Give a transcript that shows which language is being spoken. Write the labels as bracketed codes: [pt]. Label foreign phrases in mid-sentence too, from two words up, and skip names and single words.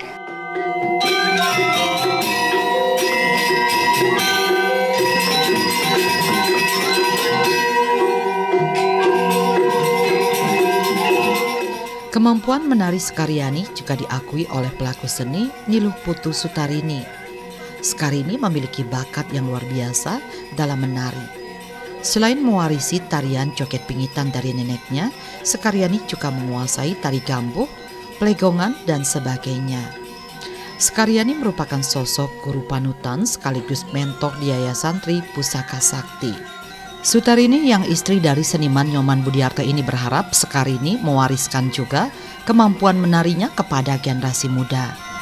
[id] Kemampuan menari Sekaryani juga diakui oleh pelaku seni Niluh Putu Sutarini. Sekarini memiliki bakat yang luar biasa dalam menari. Selain mewarisi tarian joget pingitan dari neneknya, Sekaryani juga menguasai tari gambuh, plegongan, dan sebagainya. Sekaryani merupakan sosok guru panutan sekaligus mentor di Yayasan Tri Pusaka Sakti. Sutarini yang istri dari seniman Nyoman Budiarto ini berharap Sekarini mewariskan juga kemampuan menarinya kepada generasi muda.